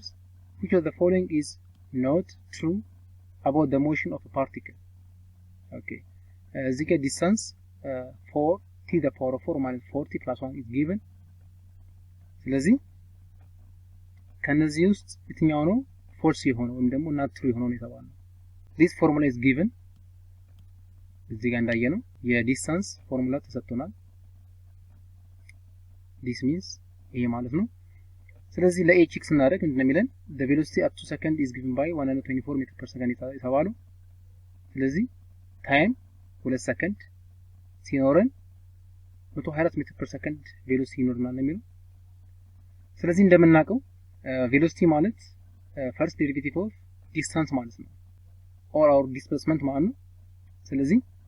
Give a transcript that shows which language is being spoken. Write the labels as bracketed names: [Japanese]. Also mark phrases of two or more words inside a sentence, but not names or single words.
[English] Which of the following is not true about the motion of a particle? Okay, the distance 4 t the power of 4 minus 40 plus 1 is given. [Amharic] ስለዚህ ከነዚህ ውስጥ የትኛው ነው ፎልስ የሆነው ወይም ደግሞ [English] not true [Amharic] የሆነው የተባለው? [English] This formula is given. [Amharic] እዚህ ጋር እንዳየነው የዲስታንስ ፎርሙላ ተሰጥቶናል። [English] this means [Amharic] ይሄ ማለት ነው። ስለዚህ ለh x እናደርግ እንደሚለን [English] the velocity up to second is given by 124 meter per second [Amharic] የተባለው ስለዚህ ታይም 2 ሰከንድ ሲኖረን 124 ሜትር [English] per second [Amharic] ቬሎሲቲ ይኖርናል ነው የሚለው ስለዚህ እንደምናውቀው ቬሎሲቲ ማለት [English] first derivative of distance [Amharic] ማለት ነው [English] or our displacement [Amharic] ማለት ነው ስለዚህ